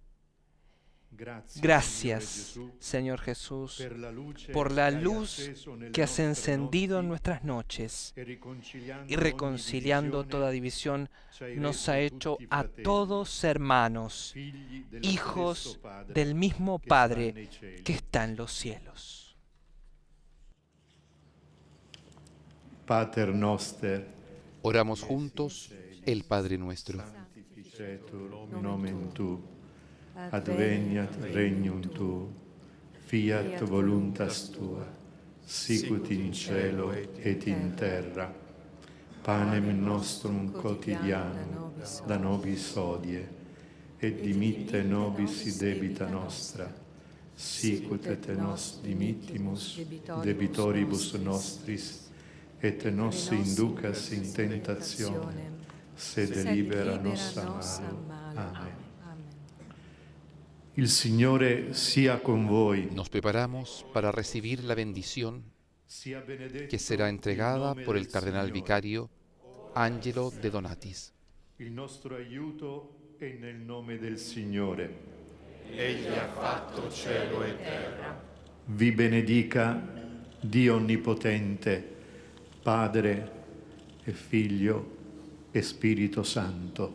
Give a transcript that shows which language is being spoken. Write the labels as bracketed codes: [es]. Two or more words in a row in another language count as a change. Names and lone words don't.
[es] Gracias, Señor Jesús, por la luz que has encendido en nuestras noches y reconciliando toda división nos ha hecho a todos hermanos, hijos del mismo Padre que está en los cielos. [la] Pater noster, [es] Oramos juntos el Padre Nuestro. [la] sanctificetur nomen tu, adveniat regnum tuum, fiat voluntas tua, sicut in cielo et in terra. Panem nostrum quotidianum da nobis hodie, et dimitte nobis debita nostra, sicut et nos dimittimus debitoribus nostris, et nos inducas in tentationem, sed libera nos a malo. [it] Amen. Il Signore sia con voi. [es] Nos preparamos para recibir la bendición que será entregada por el cardenal vicario Angelo De Donatis. [it] Il nostro aiuto è nel nome del Signore. Egli ha fatto cielo e terra. Vi benedica Dio Onnipotente, Padre e Figlio e Spirito Santo.